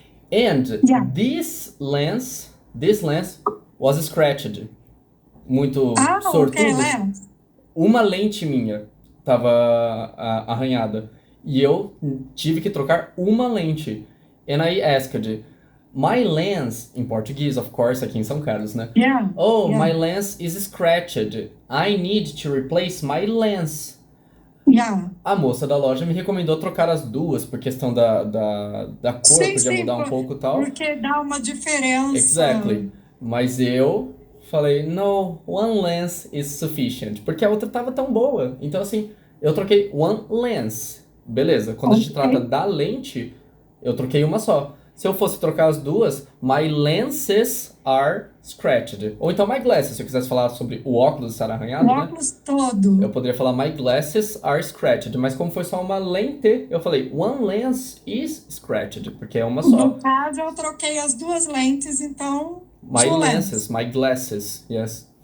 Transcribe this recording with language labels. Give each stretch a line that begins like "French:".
English: And this lens was scratched.
Portuguese: Muito sortudo.
English: Lens.
Portuguese: Uma lente minha tava arranhada. E eu tive que trocar uma lente.
English: And I asked, my lens,
Portuguese: em português,
English: of course,
Portuguese: aqui em São Carlos, né?
English: My lens is scratched. I need to replace my lens.
Portuguese: A moça da loja me recomendou trocar as duas, por questão da cor, podia mudar um pouco e tal. Porque dá uma diferença.
English: Exactly.
Portuguese: Mas eu falei,
English: no, one lens is sufficient.
Portuguese: Porque a outra tava tão boa. Então, assim, eu troquei
English: one lens.
Portuguese: Beleza, quando a gente trata da lente, eu troquei uma só. Se eu fosse trocar as duas,
English: my lenses are scratched.
Portuguese: Ou então
English: my glasses,
Portuguese: se eu quisesse falar sobre o óculos estar arranhado, o óculos todo. Eu poderia falar
English: my glasses are scratched.
Portuguese: Mas como foi só uma lente, eu falei
English: one lens is scratched,
Portuguese: porque é uma só. No caso, eu troquei as duas lentes, então...
English: My lenses, my glasses, yes.